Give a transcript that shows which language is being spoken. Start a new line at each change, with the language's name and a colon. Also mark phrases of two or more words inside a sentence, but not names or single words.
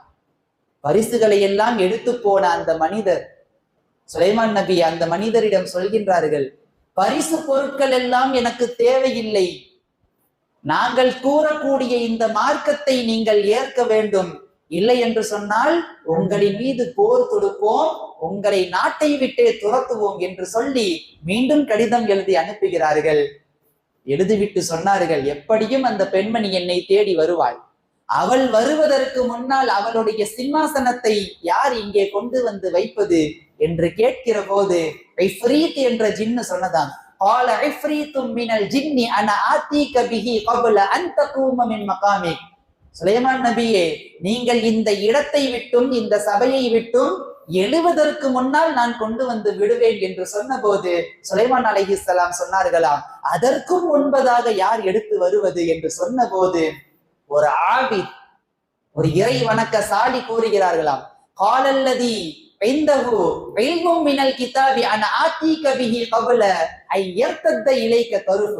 Tamil: பரிசுகளை எல்லாம் எடுத்து போன அந்த மனிதர், சுலைமான் நபி அந்த மனிதரிடம் சொல்கின்றார்கள், பரிசு பொருட்கள் எல்லாம் எனக்கு தேவையில்லை, நாங்கள் கூறக்கூடிய இந்த மார்க்கத்தை நீங்கள் ஏற்க வேண்டும், இல்லை என்று சொன்னால் உங்களின் மீது போர் தொடுப்போம், உங்களை நாட்டை விட்டே துரத்துவோம் என்று சொல்லி மீண்டும் கடிதம் எழுதி அனுப்புகிறார்கள். எழுதிவிட்டு சொன்னார்கள், எப்படியும் அந்த பெண்மணி என்னை தேடி வருவாள். அவள் வருவதற்கு முன்னால் அவளுடைய சிம்மாசனத்தை யார் இங்கே கொண்டு வந்து வைப்பது என்று கேட்கிற போது இஃப்ரீத் என்ற ஜின்னு சொன்னதான்.
Arabic: قال عفريت من الجن انا اتيك به قبل ان تقوم من مقامك.
Tamil: சுலைமான் நபியே, நீங்கள் இந்த இடத்தை விட்டும் இந்த சபையை விட்டும் எழுவதற்கு முன்னால் நான் கொண்டு வந்து விடுவேன் என்று சொன்ன போது சுலைமான் அலைஹிஸ்ஸலாம் சொன்னார்களாம், அதற்கும் முன்பதாக யார் எடுத்து வருவது என்று சொன்ன போது ஒரு ஆபித், ஒரு இறை வணக்கசாலி கூறுகிறார்களாம்,
Arabic: قال الذي عنده علم من الكتاب أنا آتيك به قبل أن يرتد إليك طرفك.